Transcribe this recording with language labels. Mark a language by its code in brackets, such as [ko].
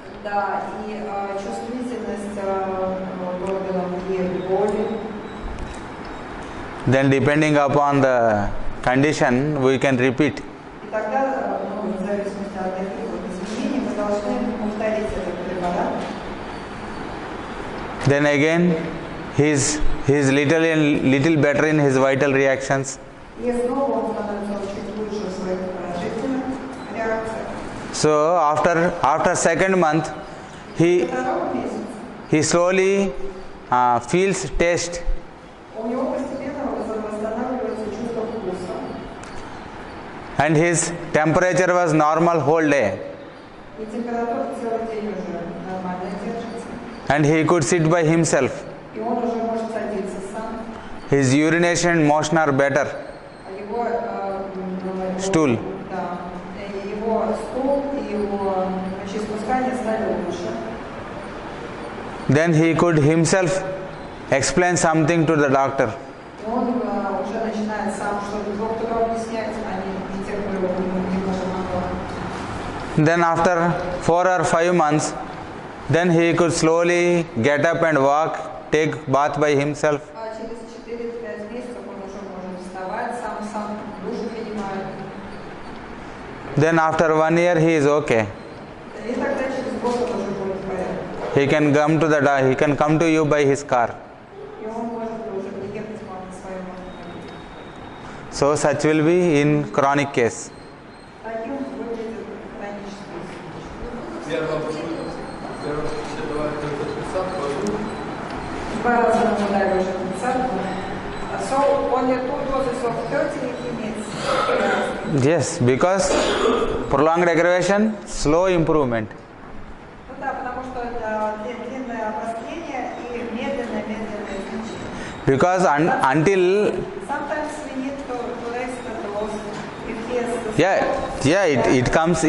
[ru] Да, и чувствительность органов и боли. [en] Then depending upon the condition, we can repeat. [ru] И тогда, в зависимости от таких вот изменений, мы должны повторить этот препарат. [en] Then again, he's little better in his vital reactions. [ru] И снова он становится чуть лучше в своих положительных реакциях. [en] So after 2nd month, he [ru] Второго месяца [en] slowly feels taste, [ru] у него постепенно восстанавливается чувство вкуса. [en] and his temperature was normal whole day, [ru] И температура целый день уже нормально держится. [en] and he could sit by himself. [ru] И он уже может садиться сам. [en] His urination and motion are better. [ru] А его Стул. Да. Его стул и его мочеиспускание стали лучше. [en] Then he could himself explain something to the doctor. [ru] И он уже начинает сам что-то доктору объяснять, а не те, кто его немного помогал. [en] Then after 4 or 5 months, then he could slowly get up and walk, take bath by himself. [ru] А через 4-5 месяцев он уже может вставать, сам душ принимает. [en] Then after 1 year, he is okay. [ru] И тогда через год он уже будет в порядке. [en] He can come to you by his car. [ru] И он может уже приехать к вам на своем автомобиле. [en] So such will be in chronic case. [ru] Таким выглядит хронический случай. Первый все давали только 30, 2 раза наблюдали уже 30. [en] So only 2 doses of 30 he needs. Yes, because prolonged aggravation, slow improvement. [ru] Ну да, потому что это длинное обострение и медленное излечение. [en] Because until Sometimes we need to rest the loss if he has the